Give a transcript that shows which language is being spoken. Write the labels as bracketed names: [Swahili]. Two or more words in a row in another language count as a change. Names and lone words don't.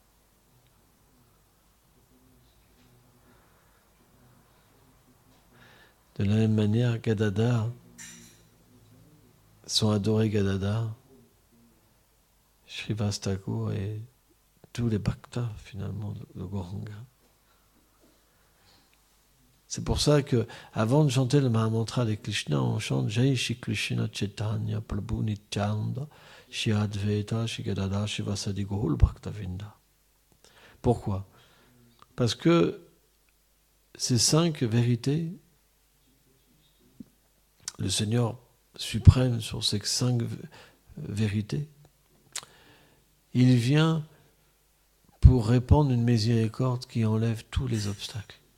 [French] De la même manière, Gadadhar, sont adorés Gadadhar, Srivas Thakur et tous les bhaktas finalement de Gauranga. C'est pour ça que, avant de chanter le Mahamantra de Krishna, on chante Jai Shri Krishna Chaitanya Prabhu Nityananda Shri Advaita Shri Gadadhar Shri Vasadi Gaur Bhaktavinda. Pourquoi? Parce que ces 5 vérités, le Seigneur suprême sur ces 5 vérités, il vient pour répandre une miséricorde qui enlève tous les obstacles.